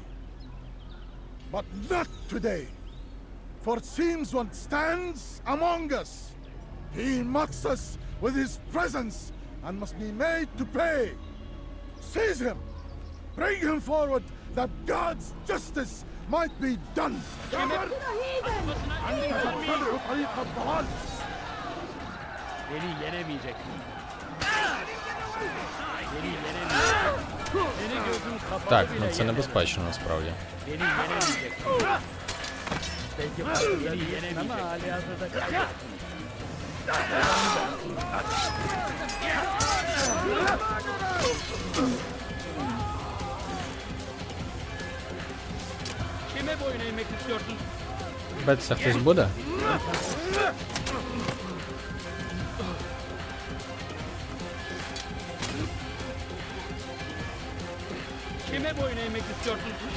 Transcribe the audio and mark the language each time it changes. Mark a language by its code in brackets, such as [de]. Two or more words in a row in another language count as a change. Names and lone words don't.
[en] But not today, for it seems one stands among us. He mocks us with his presence and must be made to pay. Seize him! Bring him forward that God's justice might be done! [tr] Beni yenemeyeceksin. Beni yenemeyeceksin. Seni gözün kapalı [uk] Так, [tr] bile [uk] ну це небезпечно насправді. [tr] Beni yenemeyeceksin. Belki beni yenemeyeceksin ama hali hazırda kaybettin. Kime boyun eğmek istiyorsun? [uk] Беться хтось буде? [tr] Kime boyun eğmek istiyorsun?